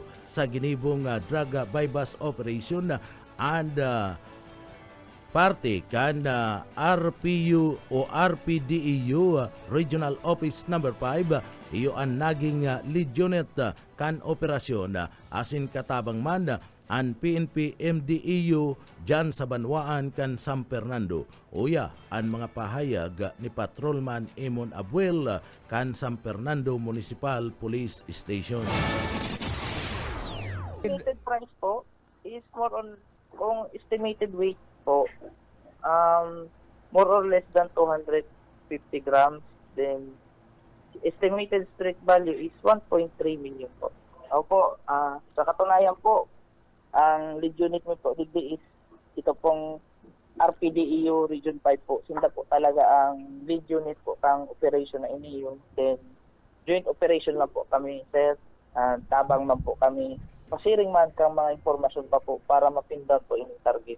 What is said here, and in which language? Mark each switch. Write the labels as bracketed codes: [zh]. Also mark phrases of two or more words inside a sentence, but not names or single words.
[bik] sa ginibong [en] drug bypass operation [bik] and parte kan RPU o RPDEU Regional Office number 5 iyo ang naging lead unit kan operasyon asin katabang man ang PNP MDEU dyan sa Banwaan kan San Fernando. Uya ang mga pahayag ni Patrolman Emon Abuel kan San Fernando Municipal Police Station. [en] Estimated price po is more on kung estimated weight po more or less than 250 grams, then estimated street value is 1.3 million po. [tl] Opo, sa katunayan po, ang lead unit mo po dito is ito pong RPDEU Region 5 po. [bik] Sinda po talaga ang lead unit po kang operation na iniyon. [tl] Then [en] joint operation [tl] lang po kami, sir. [bik] Tabang man po kami. Pasiring man kang mga impormasyon pa po para mapindan po yung target.